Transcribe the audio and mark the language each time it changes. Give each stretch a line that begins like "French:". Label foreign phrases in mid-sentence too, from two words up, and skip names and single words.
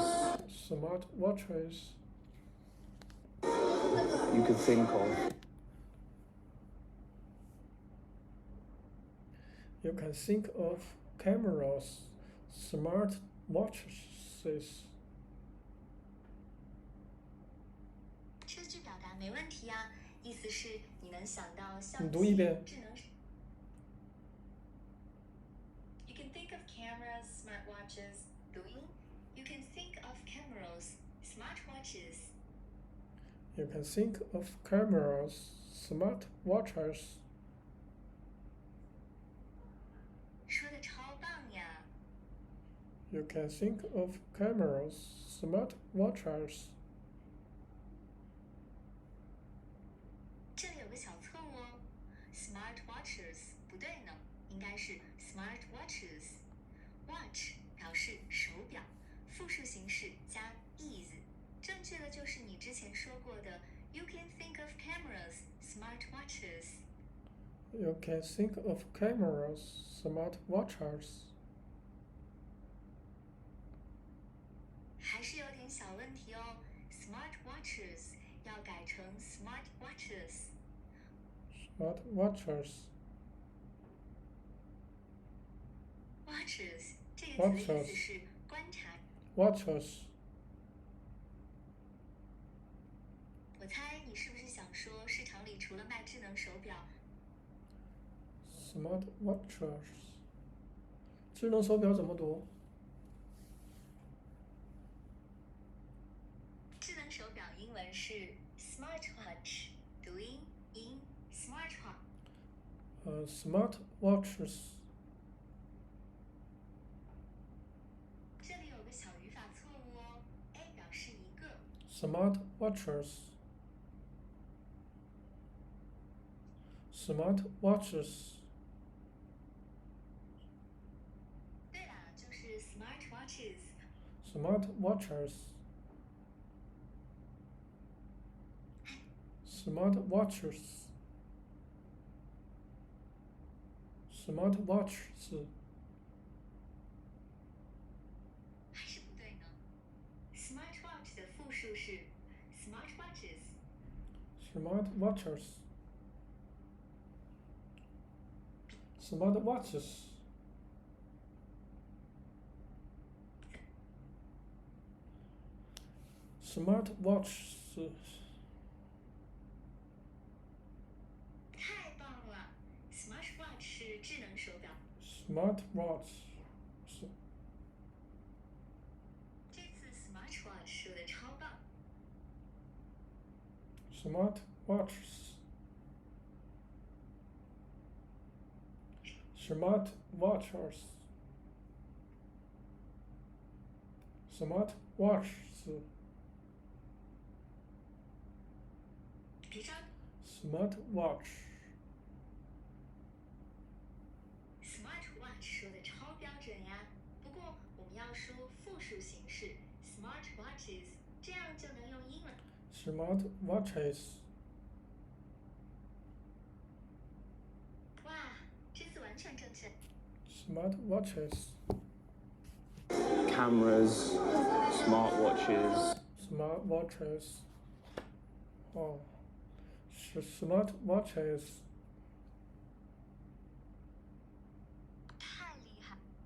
English: smartwatches. you could think of. You can think of cameras, smartwatches.
Chinese: 这句表达没问题啊，意思是你能想到相你读一机、遍。
English: 智能。You can think of cameras, smartwatches. 读音。You can think of cameras, smartwatches. You can think of cameras, smartwatches.
Chinese: 说的超棒呀！
English: You can think of cameras, smartwatches.
Chinese: 这里有个小错误哦 ，smartwatches 不对呢，应该是 smartwatches。watch 表示手表，复数形式加 is， 正确的就是你之前说过的 ，
English: You can think of cameras, smartwatches。 You can think of cameras, smartwatches.
Chinese: 还是有点小问题哦。
English: Smart watches
Chinese: 要改成
English: smart watches。 Smart watches.
Chinese: Watches 这个词的意思是观察。
English: Watches.
Chinese: 我猜你是不是想说市场里除了卖智能手表，
English: Smart watches.
Chinese: 智能手表怎么读？智能手表英文是 smartwatch， 读音
English: in smartwatch。 Smart watches.
Chinese: 这里有个小语法错误哦 ，A 表示一个，
English: Smart watches. Smart watches.
Chinese: 对啦，就是
English: smart watches。 Smart watches. Smart watches. Smart watches.
Chinese: 还是不对呢 ？Smartwatch 的复数是 smartwatches。
English: Smart watches. Smart watches. Smart watches.
Chinese: 太棒了 ！Smartwatch 是智能手表。
English: Smart watch.
Chinese: 这次 smartwatch 说的超棒。
English: Smart watches. Smart watches. Smart watches.
Chinese: 别着
English: Smart watch.
Chinese: ，smartwatch 说的超标准呀。不过我们要说复数形式 smartwatches， 这样就能用英文。
English: Smart watches.
Chinese: 哇，这次完全正确。
English: Smart watches. Cameras, smartwatches. Smart watches. Oh. Smart watches.
Chinese: 太厉害。